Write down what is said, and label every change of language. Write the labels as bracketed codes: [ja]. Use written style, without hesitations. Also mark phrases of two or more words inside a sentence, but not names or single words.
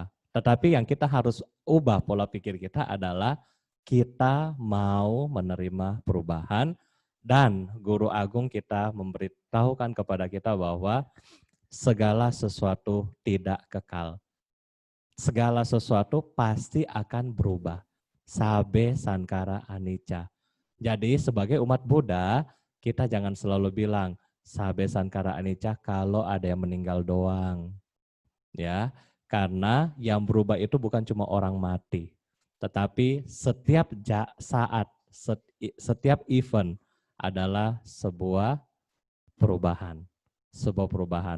[id] Tetapi yang kita harus ubah pola pikir kita adalah kita mau menerima perubahan dan Guru Agung kita memberitahukan kepada kita bahwa segala sesuatu tidak kekal. Segala sesuatu pasti akan berubah. [pi] Sabe sankara anicca. [id] Jadi sebagai umat Buddha, kita jangan selalu bilang, [pi] sabe sankara anicca [id] kalau ada yang meninggal doang. Ya, karena yang berubah itu bukan cuma orang mati, tetapi setiap saat, setiap event adalah sebuah perubahan. Sebuah perubahan.